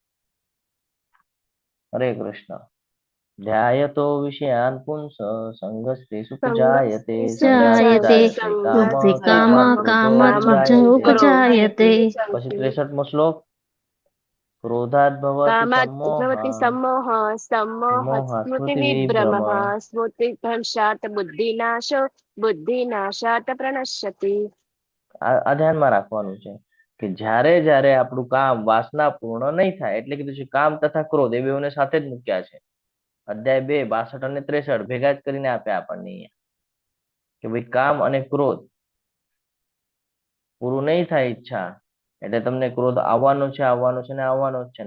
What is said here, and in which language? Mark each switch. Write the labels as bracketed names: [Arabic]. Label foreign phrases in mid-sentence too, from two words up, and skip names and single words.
[Sanskrit] હરે કૃષ્ણ. ધ્યાયતો વિષયાન પુંસ સંગસ્તે સુખ જાયતે, જાયતે સંગસ્તે કામ બુદ્ધિ કામ કામાત કામ ક્રોધો ઉપજાયતે. [Gujarati] પછી 63મો શ્લોક, [Sanskrit] ક્રોધાત ભવતિ કામાत् सम्मोहः भवति सम्मोहः, सम्मोहात् મોહાत् स्मृतिविभ्रमः, સ્મૃતિવિભ્રમः. स्मृतिभ्रंशात् बुद्धिनाशो, बुद्धिनाशात् प्रणश्यति. [Gujarati] આ ધ્યાનમાં રાખવાનું છે કે જ્યારે જ્યારે આપણું કામ વાસના પૂર્ણ નહીં થાય, એટલે કીધું છે કામ તથા ક્રોધ એ બેઉને સાથે જ મૂક્યા છે. અધ્યાય 2, 62 અને 63 ભેગા જ કરીને આપ્યા આપણને અહીંયા, કે ભાઈ કામ અને ક્રોધ પૂરું નહીં થાય ઈચ્છા, એટલે તમને ક્રોધ આવવાનો છે, આવવાનો છે ને આવવાનો જ છે.